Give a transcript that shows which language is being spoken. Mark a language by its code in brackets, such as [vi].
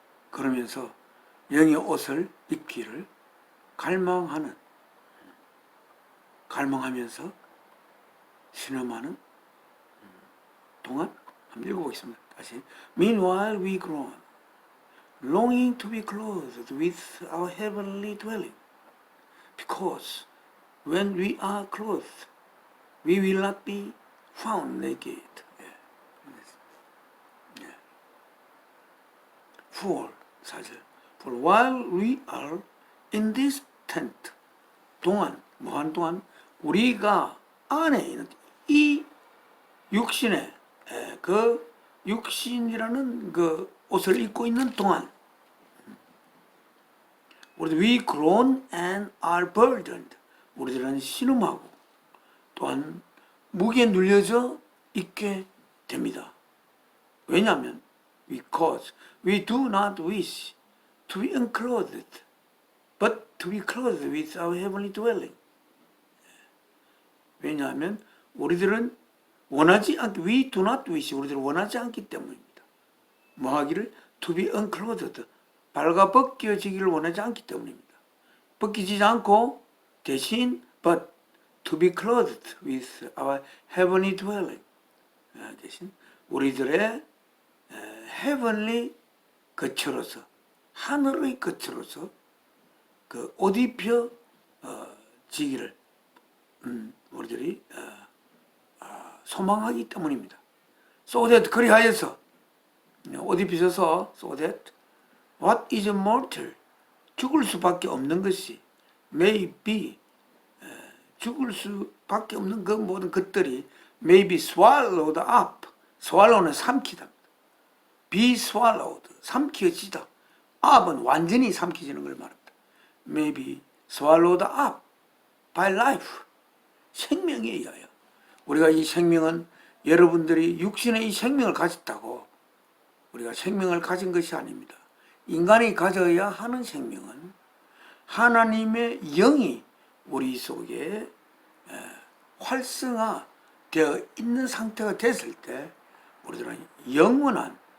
[ko] 그러면서 영의 옷을 입기를 갈망하면서 신음하는 동안 한번 읽어보겠습니다. 다시 [en] Meanwhile we groan, longing to be clothed with our heavenly dwelling, because when we are clothed, we will not be found naked. For 4절 For while we are in this tent, [ko] 무한 동안 우리가 안에 있는 이 육신의 그 육신이라는 그 옷을 입고 있는 동안 우리들 [en] we groan and are burdened. [ko] 우리들은 신음하고 또한 무게에 눌려져 있게 됩니다. 왜냐하면 [en] because we do not wish to be unclothed, but to be clothed with our heavenly dwelling. [ko] 왜냐하면 우리들은 원하지 않기, [en] we do not wish, [ko] 우리들은 원하지 않기 때문입니다. 뭐 하기를? [en] to be unclothed, [ko] 발가벗겨지기를 원하지 않기 때문입니다. 벗기지 않고 대신 [en] but to be clothed with our heavenly dwelling, [ko] 대신 우리들의 heavenly 거처로서, 하늘의 거처로서 그 옷 입혀 지기를 우리들이 소망하기 때문입니다. So that, 그리하여서 옷 입히셔서 [en] so that what is mortal, [ko] 죽을 수밖에 없는 것이 may be, 죽을 수밖에 없는 그 모든 것들이 [en] may be swallowed up. [ko] swallow는 삼키다, be swallowed, 삼켜지다. up은 완전히 삼켜지는 걸 말합니다. [en] may be swallowed up by life, [ko] 생명에 의하여. 우리가 이 생명은 여러분들이 육신의 이 생명을 가졌다고 우리가 생명을 가진 것이 아닙니다. 인간이 가져야 하는 생명은 하나님의 영이 우리 속에 활성화되어 있는 상태가 됐을 때 우리들은 영원한